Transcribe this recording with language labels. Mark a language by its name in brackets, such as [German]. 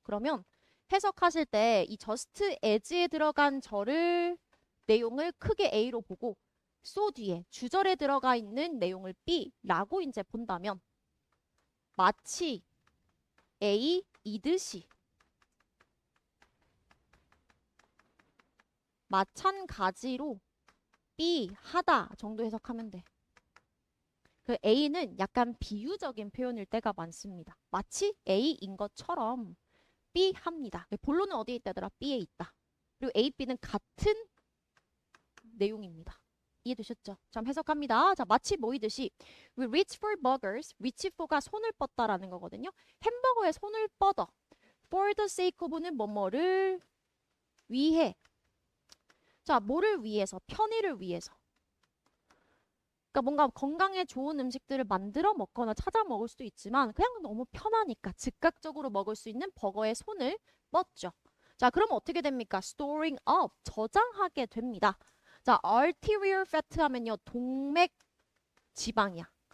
[Korean] 그러면 해석하실 때 이 just as에 들어간 절을 내용을 크게 A로 보고 so 뒤에 주절에 들어가 있는 내용을 B라고 이제 본다면 마치 A이듯이 마찬가지로 B 하다 정도 해석하면 돼. 그 A는 약간 비유적인 표현일 때가 많습니다. 마치 A인 것처럼 B 합니다. 본론은 어디에 있다더라? B에 있다. 그리고 A, B는 같은 내용입니다. 이해되셨죠? 자, 해석합니다. 자, 마치 모이듯이 [English] We reach for burgers. [Korean] reach for가 손을 뻗다라는 거거든요. 햄버거에 손을 뻗어. [English] For the sake of는 [Korean] 뭐뭐를 위해. 자, 뭐를 위해서? 편의를 위해서. 그러니까 뭔가 건강에 좋은 음식들을 만들어 먹거나 찾아 먹을 수도 있지만 그냥 너무 편하니까 즉각적으로 먹을 수 있는 버거에 손을 뻗죠. 자, 그럼 어떻게 됩니까? [English] Storing up, [Korean] 저장하게 됩니다. 자, arterial fat 하면요, 동맥 지방이야.